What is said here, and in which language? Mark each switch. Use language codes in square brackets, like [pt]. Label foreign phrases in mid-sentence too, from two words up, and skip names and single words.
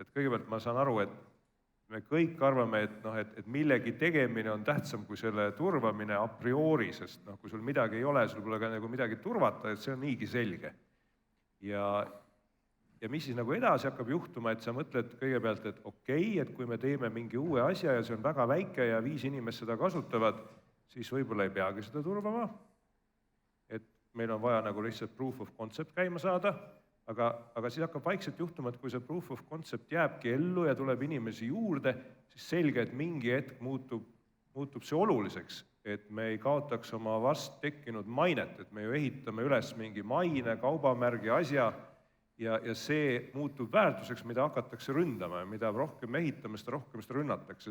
[et] Et kõigepealt ma saan aru, et me kõik arvame, et millegi tegemine on tähtsam kui selle turvamine [la] a priori, [et] sest kui sul midagi ei ole, sul pole ka nagu midagi turvata, et see on niigi selge. Ja mis siis nagu edasi hakkab juhtuma, et sa mõtled kõigepealt, et okei, et kui me teeme mingi uue asja ja see on väga väike ja 5 inimest seda kasutavad, siis võib-olla ei peagi seda turvama, et meil on vaja nagu lihtsalt [en] proof of concept [et] käima saada, aga siis hakkab vaikselt juhtuma, et kui see [en] proof of concept [et] jääbki ellu ja tuleb inimesi juurde, siis selge, et mingi hetk muutub see oluliseks, et me ei kaotaks oma vast tekkinud mainet, et me ju ehitame üles mingi maine, kaubamärgi asja ja see muutub väärtuseks, mida hakatakse ründama ja mida rohkem me ehitame, seda rohkem seda rünnatakse.